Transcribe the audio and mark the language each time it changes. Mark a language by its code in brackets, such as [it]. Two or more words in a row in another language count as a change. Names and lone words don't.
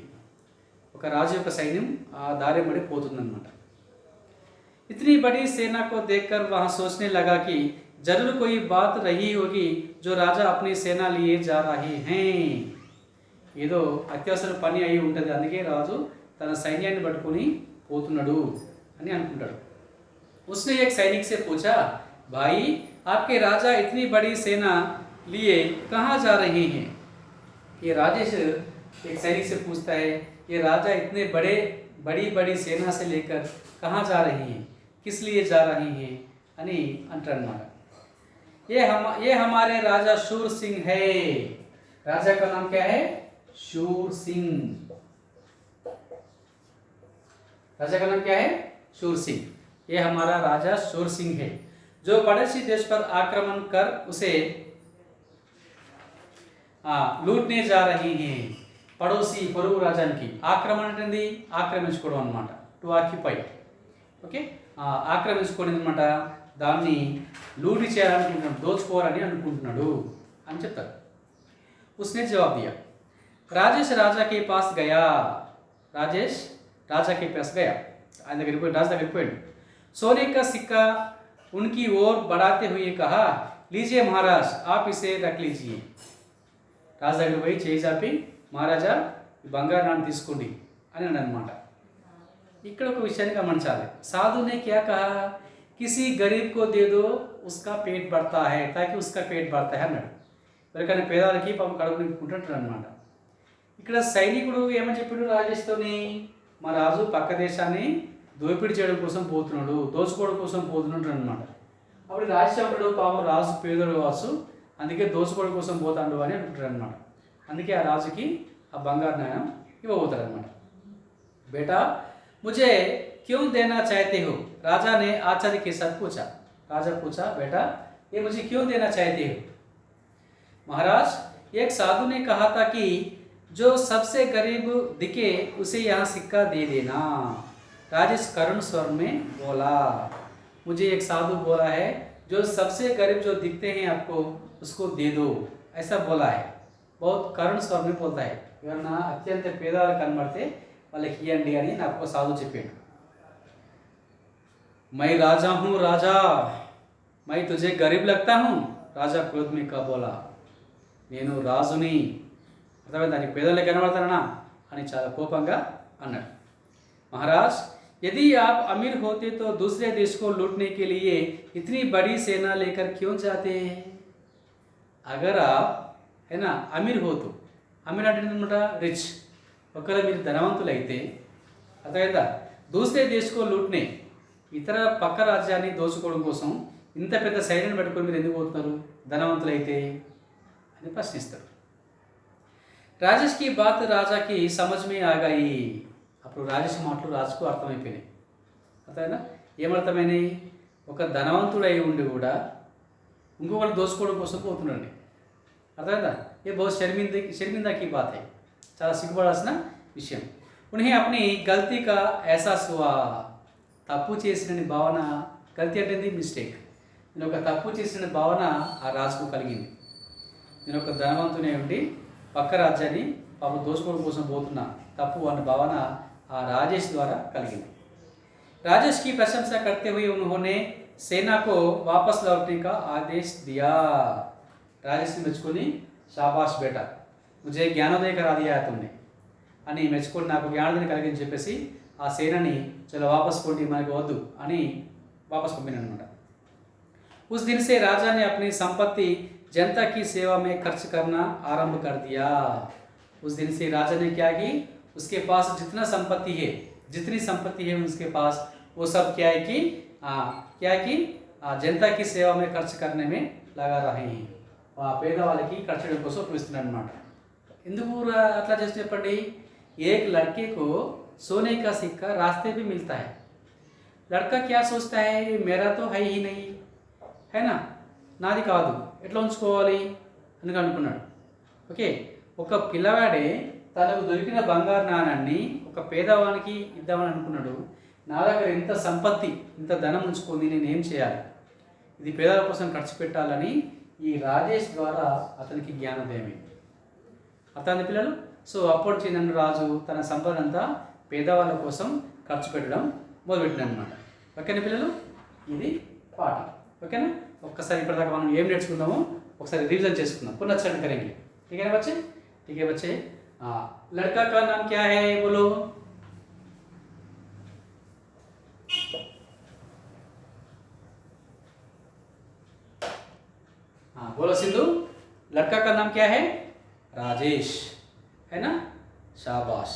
[te] ఒక రాజు యొక్క సైన్యం ఆ దారి మడి పోతుందన్నమాట. [hi] इतनी बड़ी सेना को देखकर वहाँ सोचने लगा कि जरूर कोई बात रही होगी जो राजा अपनी सेना लिए जा रहे हैं. [te] ఏదో అత్యవసర పని అయి ఉంటుంది, అందుకే రాజు తన సైన్యాన్ని పట్టుకొని పోతున్నాడు అని అనుకుంటాడు. [hi] उसने एक सैनिक से पूछा, भाई आपके राजा इतनी बड़ी सेना लिए कहाँ जा रहे हैं. ये राजेश एक सैनिक से पूछता है, ये राजा इतने बड़ी सेना से लेकर कहाँ जा रहे हैं, किस लिए जा रहे हैं [te] అని అంటారన్నమాట. [hi] ये हमारे राजा शूर सिंह है. राजा का नाम क्या है, शूर सिंह. राजा का नाम क्या है, शूर सिंह. ये हमारा राजा शूर सिंह है जो पड़ोसी देश पर आक्रमण कर उसे लूटने जा रही हैं. [te] పడోసి పొరుగు రాజానికి ఆక్రమణ అంటే ఆక్రమించుకోవడం అనమాట, [en] to occupy. [te] ఓకే, ఆక్రమించుకోవడం అనమాట, దాన్ని లూటి చేయాలనుకుంటున్నాడు, దోచుకోవాలని అనుకుంటున్నాడు అని చెప్తారు. [hi] उसने जवाब दिया, राजेश राजा के पास गया. राजेश राजा के पास गया, [te] ఆయన దగ్గరికి పోయి రాజు దగ్గరికి పోయాడు. [hi] सोने का सिक्का उनकी ओर बढ़ाते हुए कहा, लीजिए महाराज आप इसे रख लीजिए. [te] రాజు దగ్గర పోయి చేయి చాపి మహారాజా ఈ బంగారు నాణ్యం తీసుకోండి అని అన్నమాట. ఇక్కడ ఒక విషయాన్ని గమనించాలి. [hi] సాధు ने क्या कहा, किसी गरीब को दे दो उसका पेट बढ़ता है ताकि उसका पेट बढ़ता है అన్నాడు. [te] ఎవరికైనా పేదవాళ్ళకి పాపం కడుపు నింపుకుంటుంటాడు అనమాట. ఇక్కడ సైనికుడు ఏమని చెప్పాడు రాజేష్తోని, మా రాజు పక్క దేశాన్ని దోపిడీ చేయడం కోసం పోతున్నాడు, దోచుకోవడం కోసం పోతున్నాడు అనమాట. అప్పుడు రాజశేఖరుడు పాపం రాజు పేదోడు కావచ్చు, అందుకే దోచుకోవడం కోసం పోతాడు అని అంటుంటాడు అనమాట. అందుకే ఆ రాజుకి ఆ బంగారు నాణ్యం ఇవ్వబోతాడు అనమాట. [hi] బేటా मुझे क्यों देना चाहते हो, राजा ने आचार्य के साथ पूछा. राजा पूछा, बेटा ये मुझे क्यों देना चाहते हो. महाराज एक साधु ने कहा था कि जो सबसे गरीब दिखे उसे यहाँ सिक्का दे देना. राजेश करुण स्वर में बोला. मुझे एक साधु बोला है जो सबसे गरीब जो दिखते हैं आपको उसको दे दो, ऐसा बोला है. बहुत करुण स्वर में बोलता है. [te] ఎవరన్నా అత్యంత పేదవాళ్ళు కనబడితే వాళ్ళకి ఇవ్వండి అని నాకు ఒక సాధు చెప్పాడు. [hi] मैं राजा हूँ राजा, मैं तुझे गरीब लगता हूँ. राजा क्रोध में का बोला. [te] నేను రాజుని, అర్థమైంది, దానికి పేదలే కనబడతానా అని చాలా కోపంగా అన్నాడు. [hi] महाराज यदि आप अमीर होते तो दूसरे देश को लूटने के लिए इतनी बड़ी सेना लेकर क्यों जाते. अगर आप है ना अमीर हो तो, [te] అమీర్ అంటే అనమాట రిచ్, ఒకవేళ మీరు ధనవంతులైతే అర్థమైందా, దూసరే దేశంలో లూట్నే, ఇతర పక్క రాజ్యాన్ని దోచుకోవడం కోసం ఇంత పెద్ద సైన్యం పెట్టుకొని మీరు ఎందుకు పోతున్నారు ధనవంతులైతే అని ప్రశ్నిస్తారు. [hi] राजेश की बात राजा की समझ में आ गई. [te] అప్పుడు రాజేష్ మాటలు రాజుకు అర్థమైపోయినాయి. అర్థమైనా ఏమర్థమైనాయి, ఒక ధనవంతుడై ఉండి కూడా ఇంకొకటి దోచుకోవడం కోసం పోతున్నాడు. అర్థమైందా, [hi] ये बहुत शर्मिंदा की बात है, [te] చాలా సిగ్గుపడాల్సిన విషయం. [hi] उन्हें अपनी गलती का एहसास हुआ. [te] తప్పు చేసిన భావన, గల్తీ అంటే మిస్టేక్, నేను ఒక తప్పు చేసిన భావన ఆ రాజుకు కలిగింది. నేను ఒక ధనవంతునే ఉండి పక్క రాజ్యాన్ని పాపం దోచుకోవడం కోసం పోతున్నా, తప్పు అన్న భావన ఆ రాజేష్ ద్వారా కలిగింది. [hi] राजेश की प्रशंसा करते हुए उन्होंने सेना को वापस लौटने का आदेश दिया. राजेश ने [te] మెచ్చుకొని, [hi] शाबाश बेटा मुझे ज्ञानोदय करा दिया है तुमने [te] అని మెచ్చుకొని నాకు జ్ఞానోదయం కలిగించి చెప్పేసి ఆ సేనని [hi] चलो वापस [te] పోండి మనకు వద్దు అని వాపస్ పంపినాడు అనమాట. [hi] उस दिन से राजा ने अपनी संपत्ति जनता की सेवा में खर्च करना आरंभ कर दिया. उस दिन से राजा ने क्या की, उसके पास जितना संपत्ति है, जितनी संपत्ति है उसके पास, वो सब क्या है कि जनता की सेवा में खर्च करने में लगा रहे हैं. [te] పేదవాళ్ళకి ఖర్చు చేయడం కోసం ఉపయోగిస్తున్నాడు అనమాట. ఎందుకు అట్లా చేసి చెప్పండి. [hi] एक लड़के को सोने का सिक्का रास्ते पे मिलता है, लड़का क्या सोचता है मेरा तो है ही नहीं, है ना, [te] నాది కాదు, ఎట్లా ఉంచుకోవాలి అని అనుకున్నాడు. ఓకే, ఒక పిల్లవాడే తనకు దొరికిన బంగారు నాణాన్ని ఒక పేదవానికి ఇద్దామని అనుకున్నాడు. నా దగ్గర ఇంత సంపత్తి, ఇంత ధనం ఉంచుకొని నేను ఏం చేయాలి, ఇది పేదల కోసం ఖర్చు పెట్టాలని ఈ రాజేష్ ద్వారా అతనికి జ్ఞానోదయం అయింది. అతని పిల్లలు సో అప్పటి నుంచి నన్ను రాజు తన సంపద అంతా పేదవాళ్ళ కోసం ఖర్చు పెట్టడం మొదలుపెట్టినాడు అనమాట. ఓకేనా పిల్లలు, ఇది పాఠం. ఓకేనా, ఒక్కసారి ఇప్పటిదాకా మనం ఏం నేర్చుకున్నామో ఒకసారి రివిజన్ చేసుకుందాం. [hi] పునశ్చరణ करेंगे. ठीक है बच्चे, ठीक है बच्चे. लड़का का नाम क्या है बोलो. हाँ बोलो सिंधु, लड़का का नाम क्या है, राजेश, है ना, शाबाश.